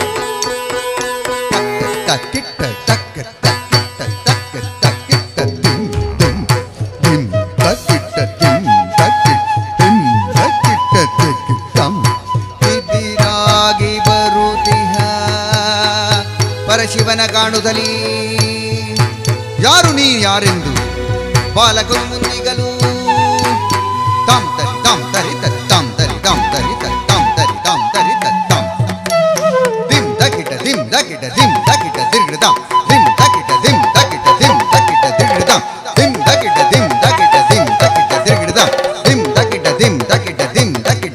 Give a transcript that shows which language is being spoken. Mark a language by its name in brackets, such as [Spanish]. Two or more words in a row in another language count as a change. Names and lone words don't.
[Kannada] ತಕ್ ಕಿಟ್ಟ ತಕ್ ತಕ್ ತಕ್ ತಕ್ ತಿಂ ತಿಂ ತಿಂ ತಕ್ ಕಿಟ್ಟ ತಿಂ ತಕ್ ತಿಂ ತಕ್ ಕಿಟ್ಟ ತಕ್ ತಂ ಇದಿರಾಗಿ ಬರುತ್ತಿಹ ಪರಶಿವನ ಕಾಣುತ್ತಲೀ ಯಾರು ನೀ ಯಾರೆಂದು ಬಾಲಕರು ಮುಂದಿಗಲು ತಂ ತರಿ ತಂ ತರಿ ತಂ ತರಿ ತಂ ತರಿ ತಂ ತರಿ ತಂ ತರಿ ತಂ ದಿಂ ದಕಿಟ ದಿಂ ದಕಿಟ ದಿಂ ದಕಿಟ ದಿರ್ಗಡ ದಿಂ ದಕಿಟ ದಿಂ ದಕಿಟ ದಿಂ ದಕಿಟ ದಿರ್ಗಡ ದಿಂ ದಕಿಟ ದಿಂ ದಕಿಟ ದಿಂ ದಕಿಟ ದಿರ್ಗಡ ದಿಂ ದಕಿಟ ದಿಂ ದಕಿಟ ದಿಂ ದಕಿಟ